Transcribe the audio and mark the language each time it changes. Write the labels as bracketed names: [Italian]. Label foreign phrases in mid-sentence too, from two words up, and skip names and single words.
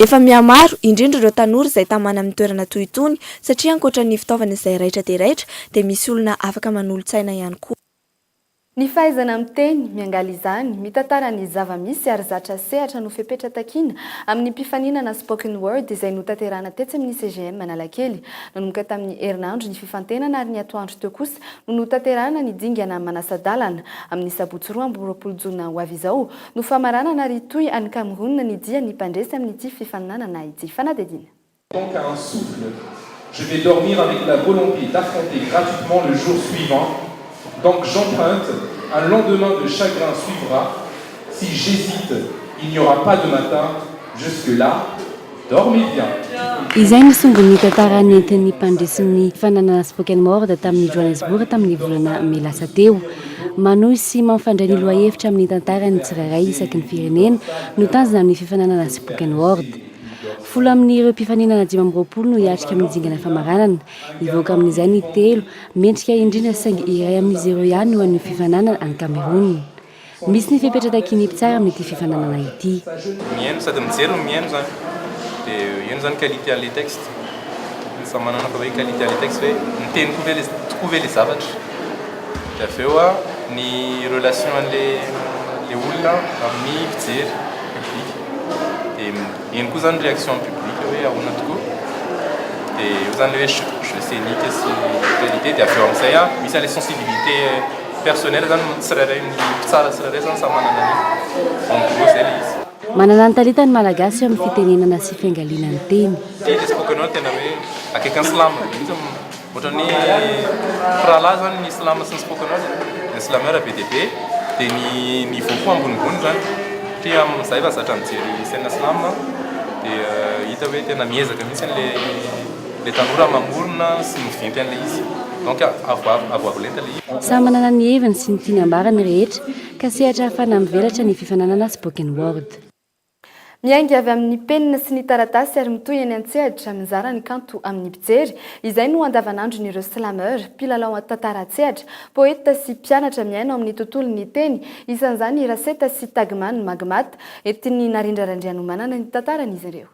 [Malagasy] Efa mihamaro indrindra ireo tanora izay tamana amin'ny toerana toy itony satria ankoatran'ny fitaovana izay raitra dia raitra dia misy olona afaka manolo-tsaina ihany koa. Ny fahaizana miteny miangaly izany mitantara ny zava-misy ary zatra sehatra no fepetra takiana amin'ny mpifaninana [English] spoken word [Malagasy] izay notanterahana tetsy amin'ny CGM Analakely. Nanomboka tamin'ny herinandro ny fifantenana ary ny atoandro teo kosa no notanterahana ny dingana manasa-dalana amin'ny sabotsy 20 jona ho avy izao no famaranana ary toy any Cameroun ny dia ny mpandresy amin'ity fifaninana ity fanadidina. [French] Donc à un souffle, je vais dormir avec la volonté d'affronter gratuitement le jour suivant. Donc j'emprunte un lendemain de chagrin suivra. Si j'hésite, il n'y aura pas de matin. Jusque-là, dormez bien. [Malagasy] Izay ny songon'ny tantara nentin'ny mpandresin'ny fananana [English] spoken word [Malagasy] tamin'ny Johannesburg tamin'ny volana May lasa teo. Manohy sy mampifandray ny loha-hevitra amin'ny tantarany tsirairay isaky ny firenena no tanjona amin'ny fifananana [English] spoken word. [Malagasy] Folo amin'ireo mpifaninana 5 no hiatrika amin'ny dingana famaranana. Ivoaka amin'izay ny 3 mendrika indrindra saingy iray amin'izy ireo ihany no an'ny fifananana any Cameroun. Misy ny fipetratakiny tsara amin'ity fifananana ity. Mihaino sady mijery no mihaino zany. Dia eny zany qualité an'ilay texte. Samy manana fa hoe qualité an'ilay texte hoe miteny [French] trouver les [Malagasy] zavatra. Dia avy eo ny relation an'ilay olona amin'ny mpijery public. Dia eny koa zany [French] réaction public [Malagasy] hoe ahoana tokoa. Dia eo zany hoe [French] jeu scénique [Malagasy] sy qualité. Dia avy eo amin'izay misy an'ilay [French] sensibilité personnel [Malagasy] zany tsirairay ny mpitsara tsirairay zany samy manana ny [French] en gros [Malagasy] zay ilay izy. Manana ny talentany malagasy amin'ny fitenenana sy fiangaliana ny teny. Ilay [English] spoken word [Malagasy] tena hoe akaiky ny slam. Ohatran'ny rahalahy zany ny slam sy ny [English] spoken word. [Malagasy] Ny slameur be dia be dia ny niveau koa ambonimbony zany. Satria amin'izay fa zatra mijery [French] scène slam [Malagasy] dia hita hoe tena miezaka mihitsy ilay tanora mamorona sy mivinty an'ilay izy. Donc avoavolenta ilay izy. Samy manana ny heviny sy ny tiany ambarany rehetra ka sehatra hafana mivelatra ny fifananana [English] spoken word. [Malagasy] Miainga avy amin'ny penina sy ny taratasy ary mitohy eny an-tsehatra mizara ny kanto amin'ny mpijery. Izay no andavanandron'ireo slameur, mpilalao tantara-tsehatra, poeta sy mpianatra miaino amin'ny tontolon'ny teny. Isan'izany Raseta sy Tagman Magmata entiny narindrarandrianomanana ny tantaran'izy ireo.